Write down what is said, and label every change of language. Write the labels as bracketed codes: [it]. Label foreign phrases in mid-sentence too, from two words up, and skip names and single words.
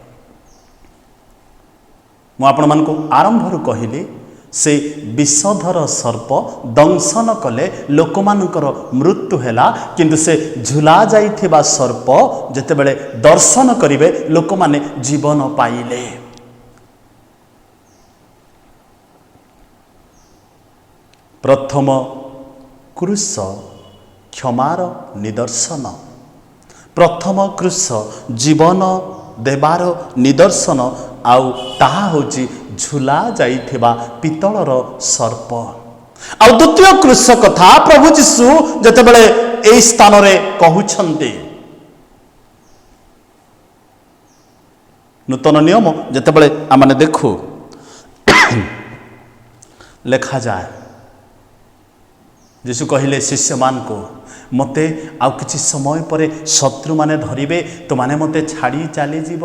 [or] ମୁଁ ଆପଣ ମାନଙ୍କୁ ଆରମ୍ଭରୁ କହିଲି ସେ ବିଷଧର ସର୍ପ ଦଂଶନ କଲେ ଲୋକ ମାନଙ୍କର ମୃତ୍ୟୁ ହେଲା କିନ୍ତୁ ସେ ଝୁଲା ଯାଇଥିବା ସର୍ପ ଯେତେବେଳେ ଦର୍ଶନ କରିବେ ଲୋକ ମାନେ ଜୀବନ ପାଇଲେ। ପ୍ରଥମ କ୍ରୁଶ କ୍ଷମାର ନିଦର୍ଶନ ପ୍ରଥମ କ୍ରୁଶ ଜୀବନ ଦେବାର ନିଦର୍ଶନ ଆଉ ତାହା ହେଉଛି ଝୁଲା ଯାଇଥିବା ପିତ୍ତଳର ସର୍ପ। ଆଉ ଦ୍ୱିତୀୟ କ୍ରୁଶ କଥା ପ୍ରଭୁ ଯୀଶୁ ଯେତେବେଳେ ଏହି ସ୍ଥାନ ରେ କହୁଛନ୍ତେ ନୂତନ ନିୟମ ଯେତେବେଳେ ଆମେମାନେ ଦେଖୁ ଲେଖା ଯାଏ ଯୀଶୁ କହିଲେ ଶିଷ୍ୟ ମାନ କୁ ମତେ ଆଉ କିଛି ସମୟ ପରେ ଶତ୍ରୁ ମାନେ ଧରିବେ ତ ମାନେ ମତେ ଛାଡ଼ି ଚାଲି ଯିବ।